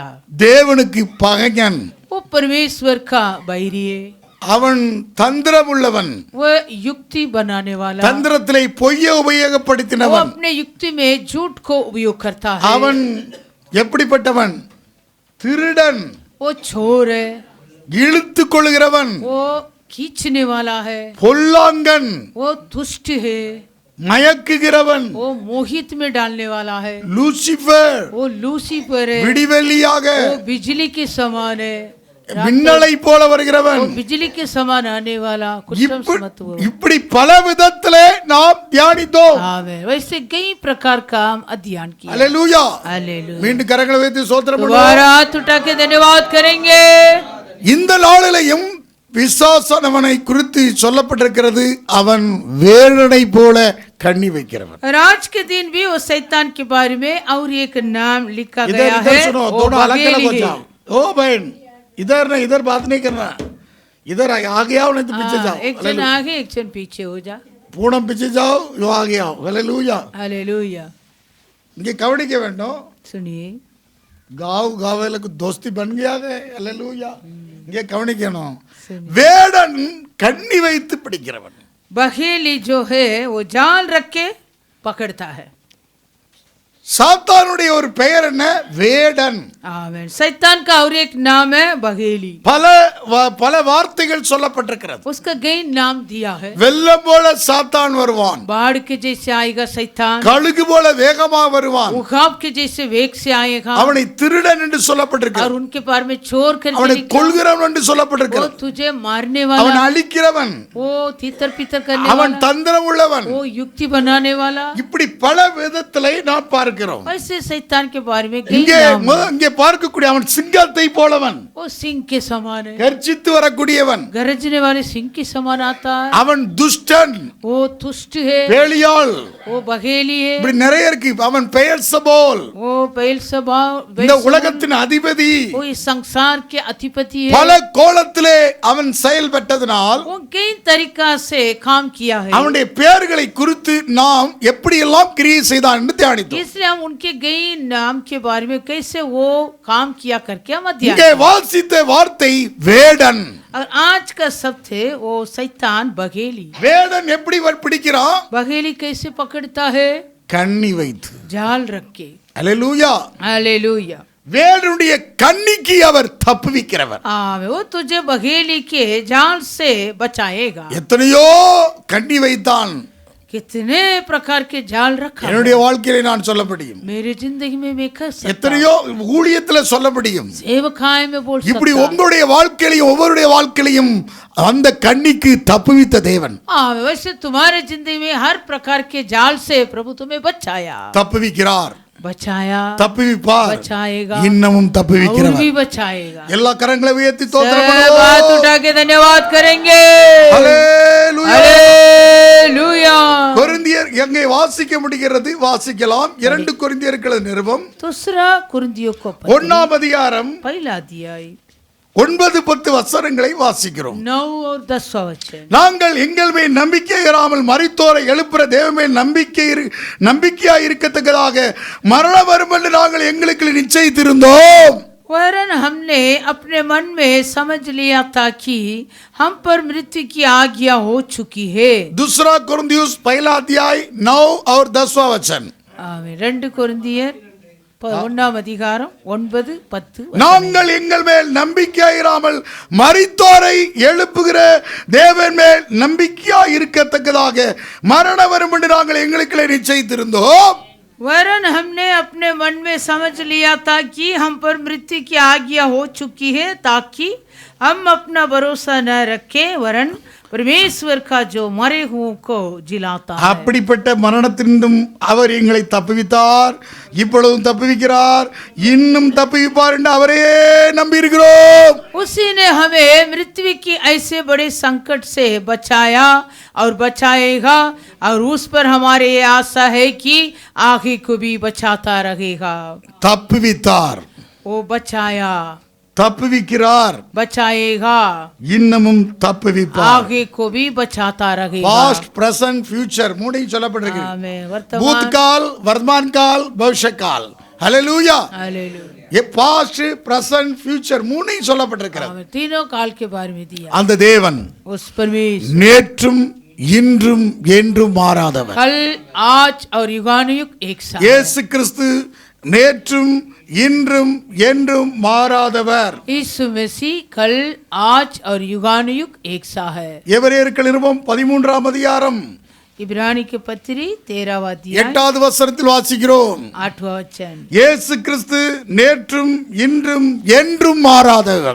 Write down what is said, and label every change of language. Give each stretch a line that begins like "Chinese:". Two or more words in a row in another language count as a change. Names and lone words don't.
Tamil: தேவனுக்கு பகைஞன்,
Hindi: वो परमेश्वर का बैरी है.
Tamil: அவன் தந்திரம் உள்ளவன்,
Hindi: वो युक्ति बनाने वाला,
Tamil: தந்திரத்திலே பொய்யை
Hindi: वो
Tamil: உபயோகப்படுத்தினவன்.
Hindi: अपने युक्ति में झूठ को उपयोग करता है.
Tamil: அவன் எப்படிப்பட்டவன்? திருடன்,
Hindi: वो चोर है,
Tamil: இழுத்து கொள்கிறவன்,
Hindi: वो खींचने वाला है,
Tamil: பொல்லாங்கன்,
Hindi: वो दुष्ट है,
Tamil: மயக்குகிறவன்,
Hindi: वो मोहित में डालने वाला है,
Tamil: லூசிபர்,
Hindi: वो लूसीफर है,
Tamil: விடிவெள்ளியாக
Hindi: वो बिजली के समान है,
Tamil: மின்னலை போல வருகிறவன்.
Hindi: वो बिजली के समान आने वाला कुशल मत वो.
Tamil: இப்படி பல விதத்திலே நாம் தியானித்தோம்.
Hindi: आमीन. वैसे कई प्रकार का हम अध्ययन किया.
Tamil: அல்லேலூயா.
Hindi: हालेलुया.
Tamil: மீண்டும் கரங்களை வைத்து ஸ்தோத்திரம் பண்ணுவோம்.
Hindi: दोबारा हाथ उठा के धन्यवाद करेंगे.
Tamil: இந்த நாளிலேயும் பிசாசானவனை குறித்து சொல்லப்பட்டிருக்கிறது. அவன் வேடனை போல கண்ணி வைக்கிறவன்.
Hindi: और आज के दिन भी वो शैतान के बारे में और एक नाम लिखा इधर गया इधर है. सुनो, वो दोनों अलग अलग हो बघेली जाओ. है. ओ बहन, इधर नहीं, इधर बात नहीं करना. इधर आगे आओ, नहीं तो पीछे जाओ. एक जन आगे एक जन पीछे हो जा. पूनम पीछे जाओ, यो आगे आओ. हालेलुया. हालेलुया.
Tamil: இங்கே கவனிக்க வேண்டும்.
Hindi: सुनिए. गाव गावेला को दोस्ती बन गया है हालेलुया
Tamil: இங்கே கவனிக்கணும் வேடன் கண்ணி வைத்து பிடிக்கிறவன்
Hindi: बहेली जो है वो जाल रख के पकड़ता है
Tamil: சாத்தானுடைய ஒரு பெயர் என்ன வேடன்
Hindi: आमीन शैतान का और एक नाम है बहेली
Tamil: பல வார்த்தைகள் சொல்லப்பட்டிருக்கிறது
Hindi: उसका कई नाम दिया है
Tamil: வெள்ளம் போல சாத்தான் வருவான்
Hindi: बाढ़ के जैसे आएगा शैतान
Tamil: கழுகு போல வேகமா வருவான்
Hindi: उखाब के जैसे वेग से आएगा
Tamil: அவனை திருடன் என்று சொல்லப்பட்டிருக்கிறது
Hindi: और उनके बारे में चोर करके
Tamil: அவனை
Hindi: निकला।
Tamil: கொல்கிறவன் என்று
Hindi: वो
Tamil: சொல்லப்பட்டிருக்கிறது
Hindi: तुझे मारने
Tamil: அவன்
Hindi: वाला
Tamil: அழிக்கிறவன்
Hindi: वो तीतर पीतर करने
Tamil: அவன்
Hindi: वाला
Tamil: தந்திரம் உள்ளவன்
Hindi: वो युक्ति बनाने वाला
Tamil: இப்படி பல விதத்திலே நாம் பார்க்கிறோம்
Hindi: ऐसे शैतान के बारे में कई
Tamil: இங்கே
Hindi: नाम हैं।
Tamil: இங்கே பார்க்கக்கூடிய அவன் சிங்கத்தை போலவன்
Hindi: वो सिंह के समान है
Tamil: கர்ஜித்து வரக்கூடியவன்
Hindi: गरजने वाले सिंह के समान आता है
Tamil: அவன் துஷ்டன்
Hindi: वो तुष्ट है
Tamil: பேலியாள்
Hindi: वो बघेली है
Tamil: இப்படி நிறைய இருக்கு அவன் பெயர்சபோல்
Hindi: वो बेलसबा
Tamil: இந்த உலகத்தின் அதிபதி
Hindi: वो इस संसार के अधिपति है
Tamil: பல கோலத்திலே அவன் செயல்பட்டதனால்
Hindi: वो कई तरीका से काम किया है
Tamil: அவனுடைய பெயர்களை குறித்து நாம் எப்படியெல்லாம் கிரியை செய்தான் என்று தியானித்தோம்
Hindi: इसलिए हम उनके कई नाम के बारे में कैसे वो काम किया करके हम अध्ययन
Tamil: இங்கே வாசித்த வார்த்தை வேடன்
Hindi: और आज का शब्द है वो शैतान बघेली
Tamil: வேடன் எப்படி பிடிக்கிறான்
Hindi: बघेली कैसे पकड़ता है
Tamil: கண்ணி வைத்து
Hindi: जाल रख के
Tamil: அல்லேலூயா
Hindi: हालेलुया
Tamil: வேடனுடைய கண்ணிக்கு அவர் தப்புவிக்கிறவர்
Hindi: वो तुझे बघेली के जाल से बचाएगा
Tamil: எத்தனையோ கண்ணி வைத்தான்
Hindi: कितने प्रकार के जाल रखा है।
Tamil: என்னுடைய வாழ்க்கையில நான் சொல்ல முடியும்
Hindi: मेरी जिंदगी में मैं कर सकता
Tamil: எத்தனையோ ஊழியத்துல சொல்ல முடியும்
Hindi: सेवकाएं में बोल
Tamil: இப்படி
Hindi: सकता
Tamil: உங்களுடைய வாழ்க்கையிலையும் ஒவ்வொருடைய வாழ்க்கையிலையும் அந்த கண்ணிக்கு தப்புவித்த தேவன்
Hindi: वैसे तुम्हारे जिंदगी में हर प्रकार के जाल से प्रभु तुम्हें बचाया
Tamil: தப்புவிக்கிறார்
Hindi: बचाया
Tamil: தப்புவிப்பார்
Hindi: बचाएगा
Tamil: இன்னமும்
Hindi: और
Tamil: தப்புவிக்கிறவர்
Hindi: भी बचाएगा
Tamil: எல்லா கரங்களை உயர்த்தி
Hindi: सब
Tamil: ஸ்தோத்திரம்
Hindi: हाथ
Tamil: பண்ணுவோம்
Hindi: उठा के धन्यवाद करेंगे
Tamil: ஹalleluya
Hindi: हालेलुया
Tamil: கொரிந்தியர் எங்கே வாசிக்க முடிகிறது வாசிக்கலாம் 2 கொரிந்தியர்கள் நிருபம்
Hindi: दूसरा कुरिन्थियों को
Tamil: 1ஆம் அதிகாரம்
Hindi: पहला अध्याय
Tamil: 9-10 வசனங்களை வாசிக்கிறோம்
Hindi: 9 और 10 वचन
Tamil: நாங்கள் எங்கள் மேல் நம்பிக்கை இராமல் மரித்தோரை எழுப்புற தேவன் மேல் நம்பிக்கையாய் இருக்கத்தக்கதாக மரணம் வரும் என்று நாங்கள் எங்களுக்கு நிச்சயித்திருந்தோம்
Hindi: वरन हमने अपने मन में समझ लिया था कि हम पर मृत्यु की आज्ञा हो चुकी है दूसरा कोरिन्थियुस पहला अध्याय 9 और 10वां वचन
Tamil: आमीन 2 கொரிந்தியர் 1ஆம் அதிகாரம் 9 10 நாங்கள் எங்கள் மேல் நம்பிக்கையாயிராமல் மரித்தோரை எழுப்புகிற தேவன் மேல் நம்பிக்கையாய் இருக்கத்தக்கதாக மரணம் வரும் என்று நாங்கள் எங்களுக்கு நிச்சயித்திருந்தோம்
Hindi: वरन हमने अपने मन में समझ लिया था कि हम पर मृत्यु की आज्ञा हो चुकी है ताकि हम अपना भरोसा न रखें वरन परमेश्वर का जो मरे हुओं को जिलाता है
Tamil: அப்படிப்பட்ட மரணத்தினின்றும் அவர் எங்களை தப்புவித்தார் இப்பொழுதும் தப்புவிக்கிறார் இன்னும் தப்புவிப்பார் என்று அவரே நம்பி இருக்கிறோம்
Hindi: उसी ने हमें मृत्यु की ऐसे बड़े संकट से बचाया और बचाएगा और उस पर हमारे ये आशा है कि आगे को भी बचाता रहेगा
Tamil: தப்புவித்தார்
Hindi: वो बचाया
Tamil: தப்புவிக்கிறார்
Hindi: बचाएगा
Tamil: இன்னமும் தப்புவிப்பார்
Hindi: आगे को भी बचाता रहेगा
English: past present future
Tamil: மூணையும் சொல்லப்பட்டிருக்கு
Hindi: आमीन वर्तमान भूतकाल वर्तमान काल भविष्य काल हालेलुया हालेलुया
Tamil: ये
English: past present future
Tamil: மூணையும் சொல்லப்பட்டிருக்கிறது
Hindi: आमीन तीनों काल के बारे में दिया
Tamil: அந்த தேவன்
Hindi: उस परमेश्वर
Tamil: நேற்றும் இன்றும் என்றும் மாறாதவர்
Hindi: कल आज और युगानुयुग एक साथ
Tamil: இயேசு கிறிஸ்து நேற்றும் இன்றும் என்றும் மாறாதவர்
Hindi: यीशु मसीह कल आज और युगानुयुग एक सा है
Tamil: எபிரேயர்கள் நிருபம் 13ஆம் அதிகாரம்
Hindi: इब्रानी के पत्री 13वां अध्याय
Tamil: 8வது வசனத்தில் வாசிக்கிறோம்
Hindi: 8वां वचन
Tamil: இயேசு கிறிஸ்து நேற்றும் இன்றும் என்றும் மாறாதவர்